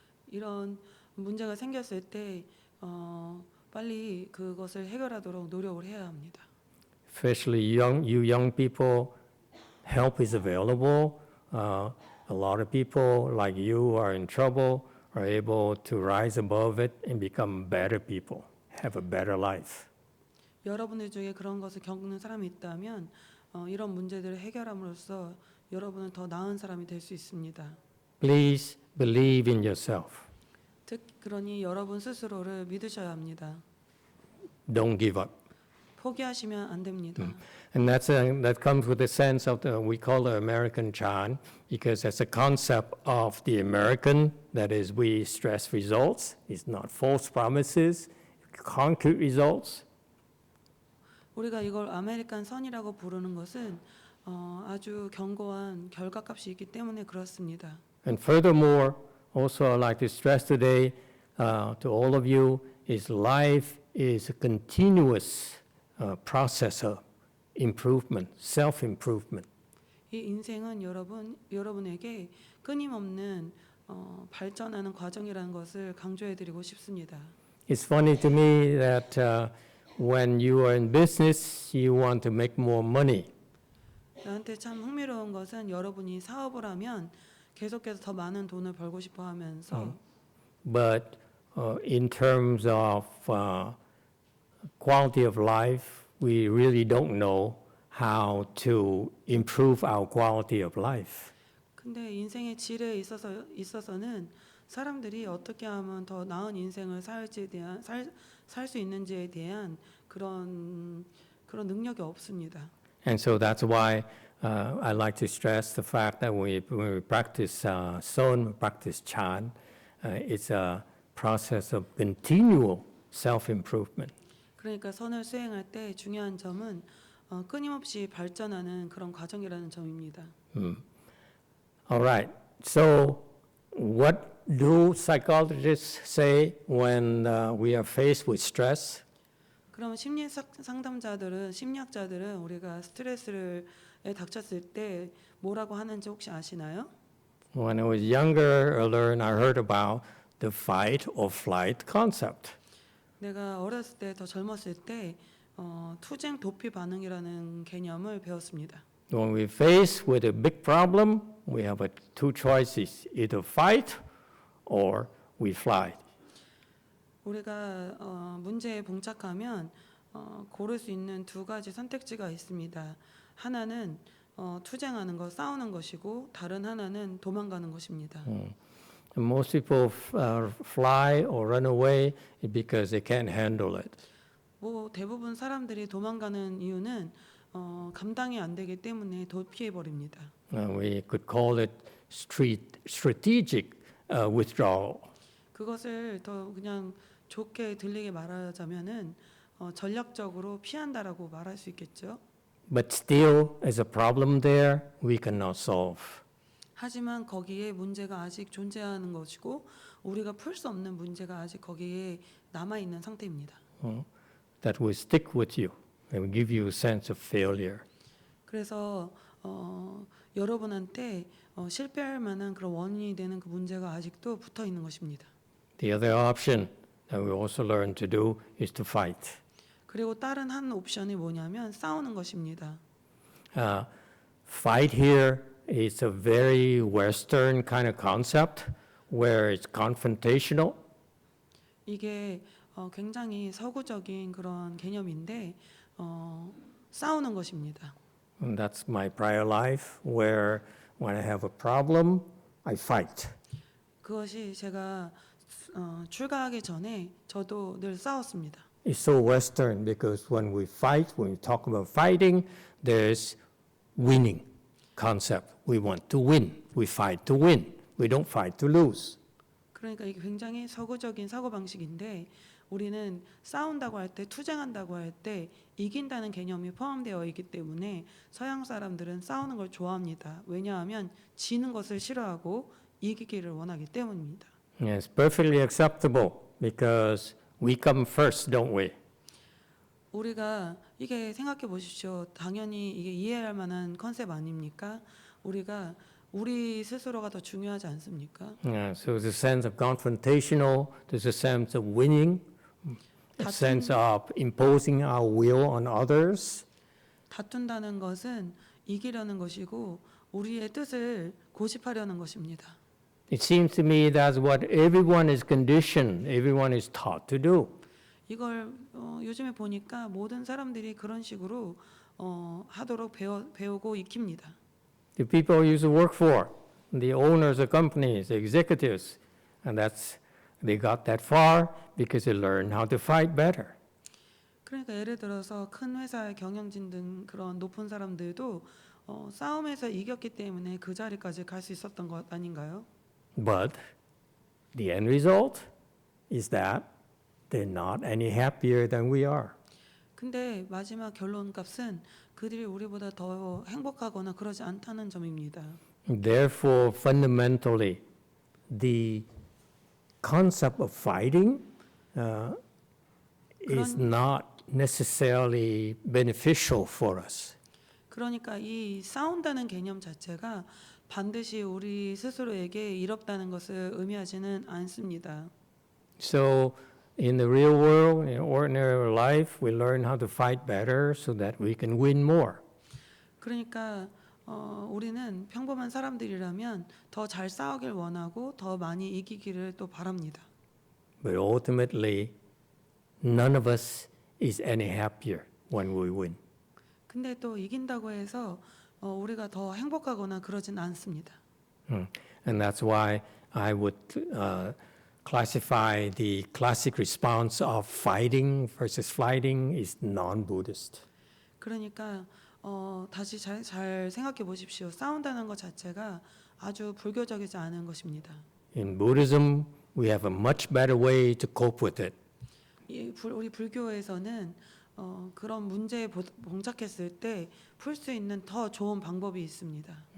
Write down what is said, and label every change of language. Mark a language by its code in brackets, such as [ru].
[ko] 이런 문제가 생겼을 때 빨리 그것을 해결하도록 노력을 해야 합니다. [en] Especially you young people, help is available. A lot of people like you are in trouble. are able to rise above it and become better people, have a better life. [ko] 여러분들 중에 그런 것을 겪는 사람이 있다면 이런 문제들을 해결함으로써 여러분은 더 나은 사람이 될 수 있습니다. [en] Please believe in yourself. [ko] 그러니 여러분 스스로를 믿으셔야 합니다. [en] Don't give up. [ko] 포기하시면 안 됩니다. [en] And that comes with the sense of we call the American Chan, because that's a concept of the American, that is, we stress results. It's not false promises, concrete results. [ko] 우리가 이걸 아메리칸 선이라고 부르는 것은 아주 견고한 결과값이 있기 때문에 그렇습니다. [en] And furthermore, also I'd like to stress today to all of you, is life is a continuous process of improvement, self-improvement. [ko] 이 인생은 여러분에게 끊임없는 발전하는 과정이라는 것을 강조해드리고 싶습니다. [en] It's funny to me that when you are in business, you want to make more money. [ko] 나한테 참 흥미로운 것은 여러분이 사업을 하면 계속해서 더 많은 돈을 벌고 싶어 하면서 [en] But in terms of quality of life, we really don't know how to improve our quality of life. [ko] 근데 인생의 질에 있어서는 사람들이 어떻게 하면 더 나은 인생을 살지에 대한 살 수 있는지에 대한 그런 능력이 없습니다. [en] And so that's why I like to stress the fact that when we practice Son, we practice Chan, it's a process of continual self-improvement. [ko] 그러니까 선을 수행할 때 중요한 점은 끊임없이 발전하는 그런 과정이라는 점입니다. [en] All right. So, what do psychologists say when we are faced with stress? [ko] 그럼 심리 상담자들은 심리학자들은 우리가 스트레스에 닥쳤을 때 뭐라고 하는지 혹시 아시나요? [en] When I was younger, I heard about the fight or flight concept. [ko] 내가 어렸을 때 더 젊었을 때 투쟁 도피 반응이라는 개념을 배웠습니다. [en] When we face with a big problem, we have two choices: either fight or we fly. [ko] 우리가 문제에 봉착하면 고를 수 있는 두 가지 선택지가 있습니다. 하나는 투쟁하는 것, 싸우는 것이고 다른 하나는 도망가는 것입니다. [en] And most people fly or run away because they can't handle it. [ko] 대부분 사람들이 도망가는 이유는 감당이 안 되기 때문에 도피해 버립니다. [en] We could call it strategic withdrawal. [ko] 그것을 더 그냥 좋게 들리게 말하자면은 전략적으로 피한다라고 말할 수 있겠죠. [en] But still, as a problem there, we cannot solve. [ko] 하지만 거기에 문제가 아직 존재하는 것이고 우리가 풀 수 없는 문제가 아직 거기에 남아 있는 상태입니다. [en] That will stick with you and will give you a sense of failure. [ko] 그래서 여러분한테 실패할 만한 그런 원인이 되는 그 문제가 아직도 붙어 있는 것입니다. [en] The other option that we also learn to do is to fight. [ko] 그리고 다른 한 옵션이 뭐냐면 싸우는 것입니다. [en] Fight here is a very Western kind of concept where it's confrontational. [ko] 이게 굉장히 서구적인 그런 개념인데 싸우는 것입니다. [en] And that's my prior life where when I have a problem, I fight. [ko] 그것이 제가 출가하기 전에 저도 늘 싸웠습니다. [en] It's so Western because when we fight, when we talk about fighting, there's winning concept. We want to win. We fight to win. We don't fight to lose. [ko] 그러니까 이게 굉장히 서구적인 사고 방식인데 우리는 싸운다고 할 때, 투쟁한다고 할 때 이긴다는 개념이 포함되어 있기 때문에 서양 사람들은 싸우는 걸 좋아합니다. 왜냐하면 지는 것을 싫어하고 이기기를 원하기 때문입니다. [en] It's perfectly acceptable because we come first, don't we? [ko] 우리가 이게 생각해 보십시오. 당연히 이게 이해할 만한 컨셉 아닙니까? 우리가 우리 스스로가 더 중요하지 않습니까? [en] So there's a sense of confrontational, there's a sense of winning, a sense of imposing our will on others. [ko] 다툰다는 것은 이기려는 것이고 우리의 뜻을 고집하려는 것입니다. [en] It seems to me that's what everyone is conditioned, everyone is taught to do. [ko] 이걸 요즘에 보니까 모든 사람들이 그런 식으로 하도록 배우고 익힙니다. [en] The people you used to work for, the owners of companies, the executives, and they got that far because they learned how to fight better. [ko] 그러니까 예를 들어서 큰 회사의 경영진 등 그런 높은 사람들도 싸움에서 이겼기 때문에 그 자리까지 갈 수 있었던 것 아닌가요? [en] But the end result is that they're not any happier than we are. [ko] 근데 마지막 결론값은 그들이 우리보다 더 행복하거나 그러지 않다는 점입니다. [en] Therefore, fundamentally, the concept of fighting is not necessarily beneficial for us. [ko] 그러니까 이 싸운다는 개념 자체가 반드시 우리 스스로에게 이롭다는 것을 의미하지는 않습니다. [en] So, in the real world, in ordinary life, we learn how to fight better so that we can win more. [ko] 그러니까 우리는 평범한 사람들이라면 더 잘 싸우길 원하고 더 많이 이기기를 또 바랍니다. [en] But ultimately, none of us is any happier when we win. [ko] 근데 또 이긴다고 해서 우리가 더 행복하거나 그러진 않습니다. [en] And that's why I would classify the classic response of fighting versus flighting is non-Buddhist. [ko] 그러니까 다시 잘 생각해 보십시오. 싸운다는 것 자체가 아주 불교적이지 않은 것입니다. [en] In Buddhism, we have a much better way to cope with it. [ko] 우리 불교에서는 그런 문제에 봉착했을 때 풀 수 있는 더 좋은 방법이 있습니다.